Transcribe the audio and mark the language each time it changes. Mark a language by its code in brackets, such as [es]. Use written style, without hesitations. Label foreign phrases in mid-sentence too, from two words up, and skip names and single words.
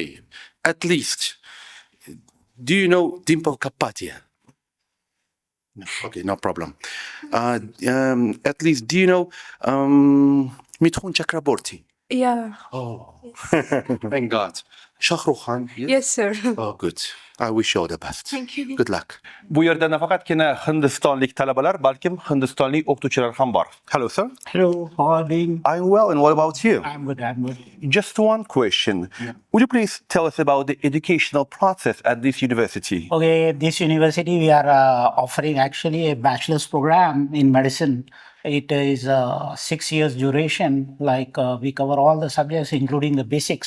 [en] At least, do you know Dimple Kapadia? No, okay, no problem. At least, do you know Mithun Chakraborty? Yeah. Oh, thank God. Shah Rukh Khan? Yes, sir. Oh, good. I wish you all the best. Thank you. Good luck. [uz] Bu yerda nafaqatgina Hindistonlik talabalar, balkim Hindistonlik o'qituvchilar ham bor. [en] Hello, sir. Hello, how are you doing? I'm well, and what about you? I'm good, I'm good. Just one question. Would you please tell us about the educational process at this university? Okay, this university we are offering actually a bachelor's program in medicine. It is 6 years duration, like we cover all the subjects including the basics.